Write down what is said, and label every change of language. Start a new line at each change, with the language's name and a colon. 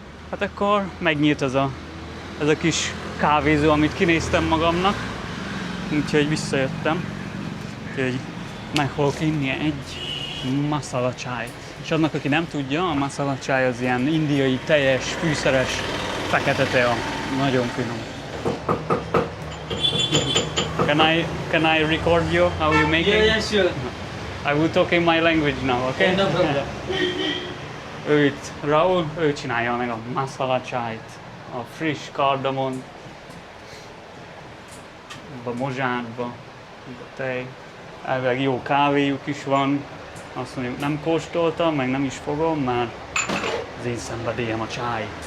Hungarian: Hát akkor megnyílt ez a kis kávézó, amit kinéztem magamnak. Úgyhogy visszajöttem. Úgyhogy meg fogok inni egy masala chai. És annak, aki nem tudja, a masala chai az ilyen indiai, teljes, fűszeres, fekete tea. Nagyon finom.
English: Can I record you how you make it? Yeah, sure. I will talk in my language now, okay? No problem.
Hungarian: Raúl, ő csinálja meg a masala chait. A friss kardamon, a mozsárba, a tej. Elvileg jó kávéjuk is van. Azt mondjuk nem kóstoltam, meg nem is fogom, mert az én szenvedélyem a chai.